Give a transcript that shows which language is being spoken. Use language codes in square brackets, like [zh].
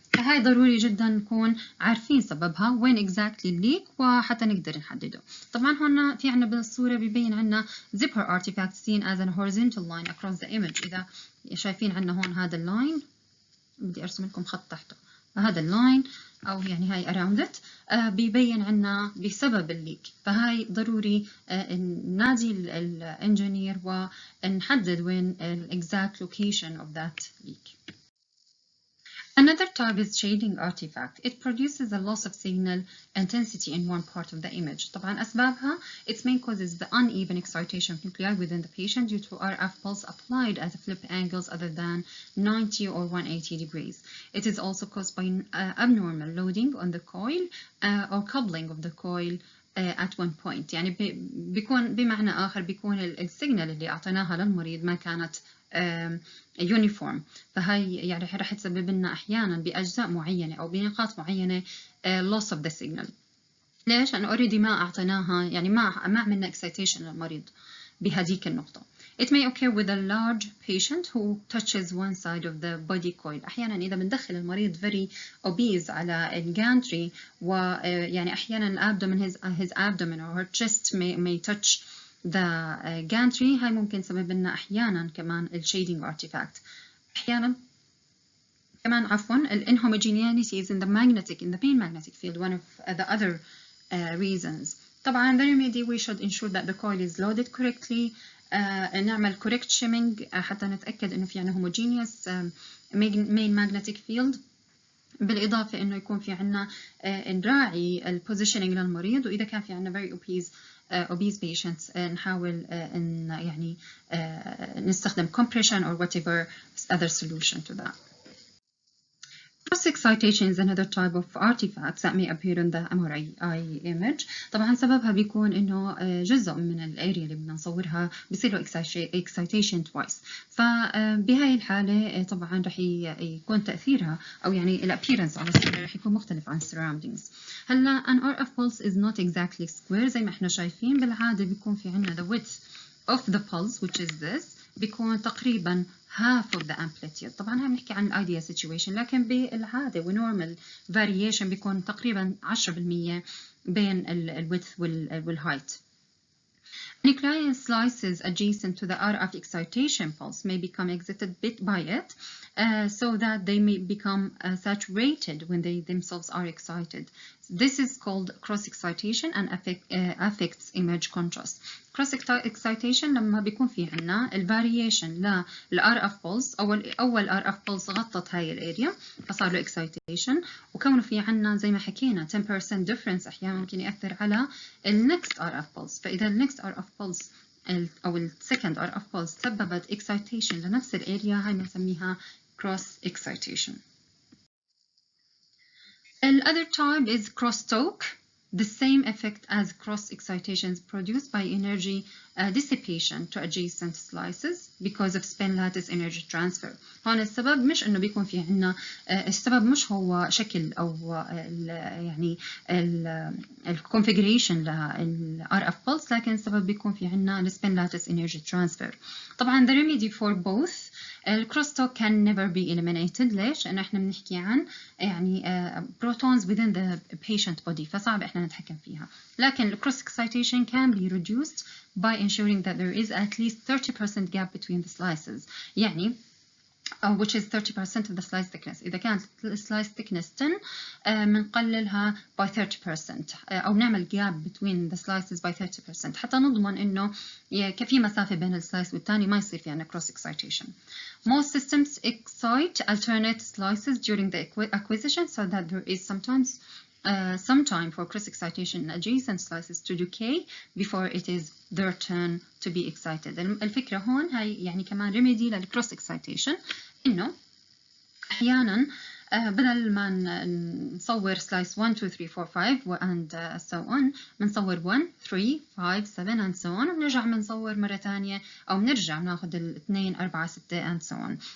[ar] فهاي ضروري جدا نكون عارفين سببها وين exactly الليك وحتى نقدر نحدده. طبعا هون في عنا بالصورة بيبين عنا [en] zipper artifact seen as a horizontal line across the image. [ar] إذا شايفين عنا هون هذا اللاين بدي أرسم لكم خط تحته، هذا اللاين أو يعني هاي [en] around it [ar] بيبين عنا بسبب الليك. فهاي ضروري ننادي الانجينير ونحدد وين [en] exact location of that leak. Another type is shading artifact. It produces a loss of signal intensity in one part of the image. [ar] طبعا أسبابها [en] its main cause is the uneven excitation of nuclei within the patient due to RF pulse applied at flip angles other than 90 or 180 degrees. It is also caused by abnormal loading on the coil or coupling of the coil at one point. [ar] يعني بيكون بمعنى آخر بيكون السيجنال اللي أعطيناها للمريض ما كانت يونيفورم. فهي يعني رح تسبب لنا أحيانا بأجزاء معينة أو بنقاط معينة [en] loss of the signal. [ar] ليش؟ لأنه already ما أعطيناها يعني ما عملنا excitation للمريض بهذيك النقطة. [en] It may occur with a large patient who touches one side of the body coil. [ar] أحيانا إذا بندخل المريض [en] very obese [ar] على الجانتري ويعني أحيانا [en] his abdomen or her chest may touch the gantry. [ar] هاي ممكن سبب لنا أحيانا كمان shading artifact. أحيانا كمان عفوا [en] inhomogeneity is in the main magnetic field, one of the other reasons. طبعا the remedy we should ensure that the coil is loaded correctly. [ar] نعمل correct shimming حتى نتأكد إنه في عنا [en] homogeneous main magnetic field. [ar] بالإضافة إنه يكون في عنا نراعي البوزيشنينج للمريض، وإذا كان في عنا [en] very obese patients [ar] نحاول إن يعني نستخدم [en] compression or whatever other solution to that. Cross-excitation is another type of artifacts that may appear in the MRI image. [ar] طبعا سببها بيكون إنه جزء من الاريا اللي بدنا نصورها بيصير له excitation twice. فبهاي الحالة طبعا رح يكون تأثيرها أو يعني الappearance على الصورة رح يكون مختلف عن surroundings. [en] هلا an RF pulse is not exactly square [ar] زي ما احنا شايفين. بالعادة بيكون في عنا [en] the width of the pulse which is this بيكون تقريبا half of the amplitude. [ar] طبعا هاي بنحكي عن ideal situation لكن بالعادة normal variation بيكون تقريبا 10% بين width height. [en] Nuclei slices adjacent to the RF excitation pulse may become excited bit by it so that they may become saturated when they themselves are excited. This is called cross-excitation and affects image contrast. [ar] Cross-excitation لما بيكون في عنا الفاريشن للRF pulse أول RF pulse غطت هاي الاريا فصار له excitation وكونه في عنا زي ما حكينا 10% difference أحيانا ممكن يأثر على next RF pulse. فإذا next RF pulse أو second RF pulse سببت excitation لنفس الاريا هاي بنسميها cross-excitation. [en] The other type is crosstalk. The same effect as cross-excitation is produced by energy dissipation to adjacent slices because of spin lattice energy transfer. [ar] هون السبب مش إنه بيكون في عنا السبب مش هو شكل أو يعني الconfiguration لل RF pulse لكن السبب بيكون في عنا spin lattice energy transfer. [en] طبعا the remedy for both الكروسtalk can never be eliminated. ليش؟ لأنه إحنا بنحكي عن يعني protons within the patient body فصعب إحنا نتحكم فيها. لكن cross excitation can be reduced by ensuring that there is at least 30% gap between the slices. يعني which is 30% of the slice thickness. [ar] إذا كانت slice thickness 10 بنقللها by 30% أو نعمل [en] gap between the slices [ar] by 30% حتى نضمن إنه كفي مسافة بين السلايس والتاني ما يصير في عنا cross excitation. [en] Most systems excite alternate slices during the acquisition so that there is sometimes some time for cross excitation adjacent slices to decay before it is their turn to be excited. [ar] الفكرة هون هاي يعني كمان remedy للcross excitation إنه أحيانا بدل ما نصور slice 1 2 3 4 5 and so on بنصور 1 3 5 7 and so on وبنرجع بنصور مرة ثانية أو بنرجع بناخذ 2 4 6 and so on.